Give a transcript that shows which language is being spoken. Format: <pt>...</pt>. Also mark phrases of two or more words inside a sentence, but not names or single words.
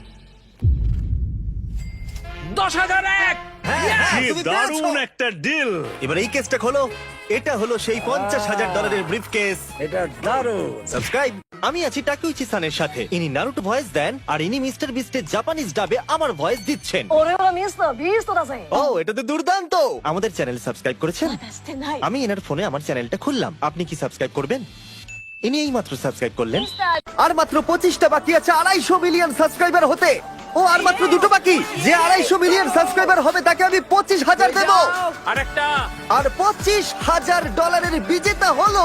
<bn>10,001। কি তুমি দারুণ পেরেছো। একটা ডিল। এবার এই কেসটা খোলো। এটা হলো সেই $50,000 ব্রিফকেস। এটা দারুণ। সাবস্ক্রাইব। আমি আছি টাকুইচি সানের সাথে। ইনি নারুটো ভয়েস দেন আর ইনি মিস্টার বিস্টের জাপানিজ ডাবে আমার ভয়েস দিচ্ছেন।</bn> <ja>俺はミスタービーストだぜ</ja> <bn>ও এটা তো দুর্দান্ত। আমাদের চ্যানেল সাবস্ক্রাইব করেছেন?</bn> <ja>まだしてない</ja> <bn>আমি এনার ফোনে আমার চ্যানেলটা খুললাম। আপনি কি সাবস্ক্রাইব করবেন? ইনি এই মাত্র সাবস্ক্রাইব করলেন। আর মাত্র 25টা বাকি আছে 250 মিলিয়ন সাবস্ক্রাইবার হতে। ও আর মাত্র দুটো বাকি। যে 250 মিলিয়ন সাবস্ক্রাইবার হবে তাকে আমি 25,000 দেব। আরেকটা। আর $25,000 বিজেতা হলো</bn>